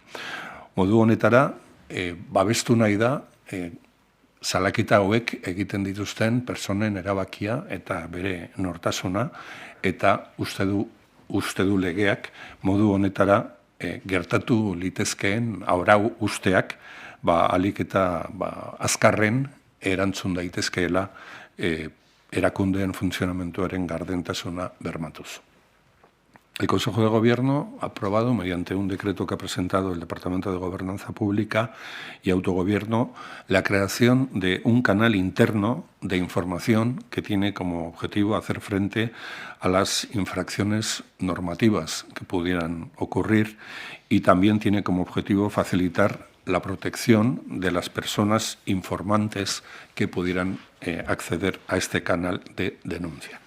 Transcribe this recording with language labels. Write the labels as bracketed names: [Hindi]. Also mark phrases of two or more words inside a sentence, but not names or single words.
[Basque] Modu honetara, babestu nahi da salaketa hauek egiten dituzten pertsonen erabakia eta bere nortasuna, eta uste du legeak modu honetara gertatu litezkeen arau usteak alik eta azkarren erantzun daitezkeela erakundeen funtzionamentuaren gardentasuna bermatuz. [Spanish] El Consejo de Gobierno ha aprobado, mediante un decreto que ha presentado el Departamento de Gobernanza Pública y Autogobierno, la creación de un canal interno de información que tiene como objetivo hacer frente a las infracciones normativas que pudieran ocurrir, y también tiene como objetivo facilitar la protección de las personas informantes que pudieran acceder a este canal de denuncia.